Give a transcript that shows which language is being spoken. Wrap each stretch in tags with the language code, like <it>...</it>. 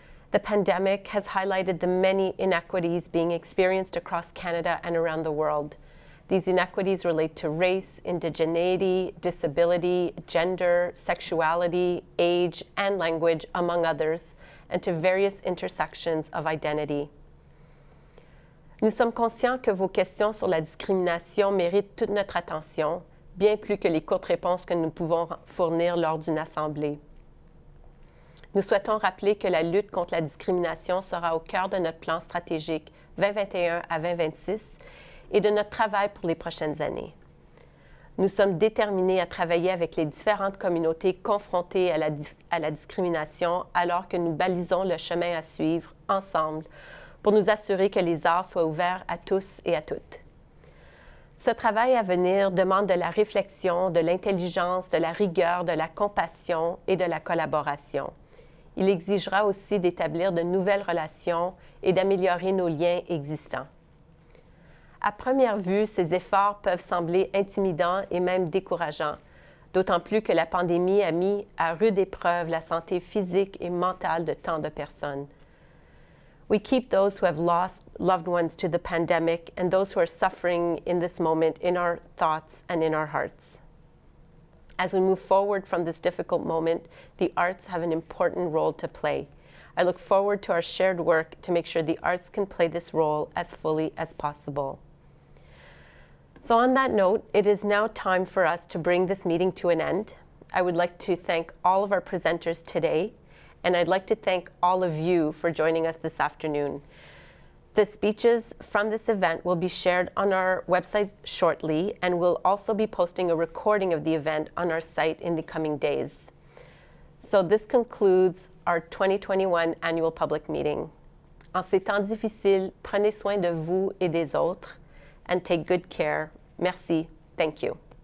<en>The pandemic has highlighted the many inequities being experienced across Canada and around the world. These inequities relate to race, indigeneity, disability, gender, sexuality, age, and language, among others, and to various intersections of identity.</en> <fr>Nous sommes conscients que vos questions sur la discrimination méritent toute notre attention, bien plus que les courtes réponses que nous pouvons fournir lors d'une assemblée. Nous souhaitons rappeler que la lutte contre la discrimination sera au cœur de notre plan stratégique 2021 à 2026 et de notre travail pour les prochaines années. Nous sommes déterminés à travailler avec les différentes communautés confrontées à la discrimination alors que nous balisons le chemin à suivre ensemble pour nous assurer que les arts soient ouverts à tous et à toutes. Ce travail à venir demande de la réflexion, de l'intelligence, de la rigueur, de la compassion et de la collaboration. Il exigera aussi d'établir de nouvelles relations et d'améliorer nos liens existants. À première vue, ces efforts peuvent sembler intimidants et même décourageants, d'autant plus que la pandémie a mis à rude épreuve la santé physique et mentale de tant de personnes.</fr> <en>We keep those who have lost loved ones to the pandemic and those who are suffering in this moment in our thoughts and in our hearts. As we move forward from this difficult moment, the arts have an important role to play. I look forward to our shared work to make sure the arts can play this role as fully as possible. So on that note, it is now time for us to bring this meeting to an end. I would like to thank all of our presenters today, and I'd like to thank all of you for joining us this afternoon. The speeches from this event will be shared on our website shortly, and we'll also be posting a recording of the event on our site in the coming days. So this concludes our 2021 annual public meeting.</en> <fr>En ces temps difficiles, prenez soin de vous et des autres,</fr> <en>and take good care.</en> <fr>Merci.</fr> <en>Thank you.</en>